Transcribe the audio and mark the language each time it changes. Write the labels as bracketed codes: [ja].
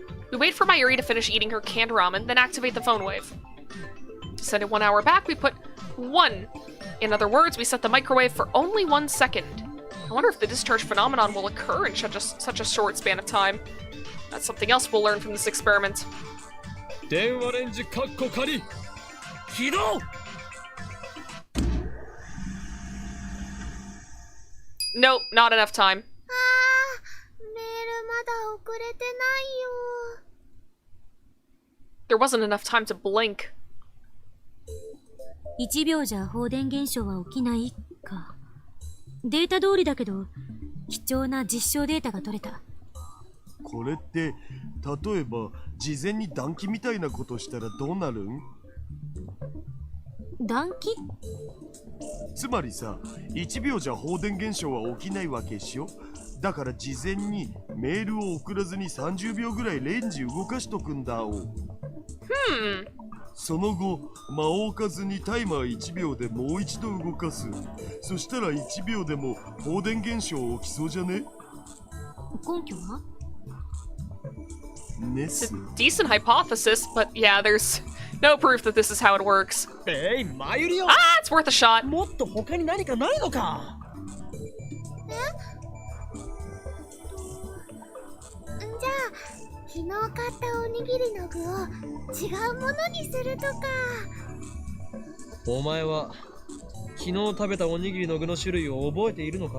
[en] We wait for Mayuri to finish eating her canned ramen, then activate the phone wave. To send it 1 hour back, we put 1. In other words, we set the microwave for only 1 second. I wonder if the discharge phenomenon will occur in such a short span of time. That's something else we'll learn from this experiment. [ja] 電話レンジカッコ仮起動。 [en] Nope, not enough time. [ja] メールまだ送れてないよ。 [en] There wasn't enough time to blink. [ja] 1秒じゃ放電現象は起きないか。データ通りだけど、貴重な実証データが取れた。これって例えば事前に暖気みたいなことしたらどうなるん？暖気？つまりさ、1秒じゃ放電現象は起きないわけっしょ。だから事前にメールを送らずに30秒ぐらいレンジ動かしとくんだお。その後、間を置かずにタイマー1秒でもう一度動かす。そしたら1秒でも放電現象起きそうじゃね？根拠は？ [en] It's a decent hypothesis, but yeah, there's no proof that this is how it works. [ja] マユリよ。 [en] Ah, it's worth a shot. [ja] もっと他に何かないのか。じゃあ、昨日買ったおにぎりの具を違うものにするとか。お前は昨日食べたおにぎりの具の種類を覚えているのか？